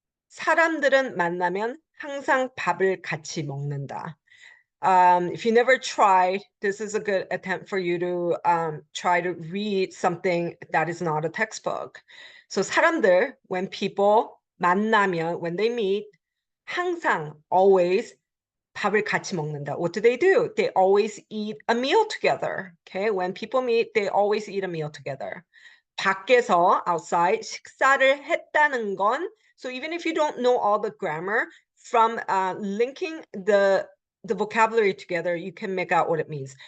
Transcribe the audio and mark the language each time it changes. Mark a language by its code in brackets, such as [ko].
[ko] 사람들은 만나면 항상 밥을 같이 먹는다. [en] If you never tried, this is a good attempt for you to try to read something that is not a textbook. So 사람들, when people, [ko] 만나면, [en] when they meet, [ko] 항상, always, 밥을 같이 먹는다. [en] What do? They always eat a meal together. Okay, when people meet, they always eat a meal together. 밖에서, outside, 식사를 했다는 건, so even if you don't know all the grammar, from linking the vocabulary together, you can make out what it means.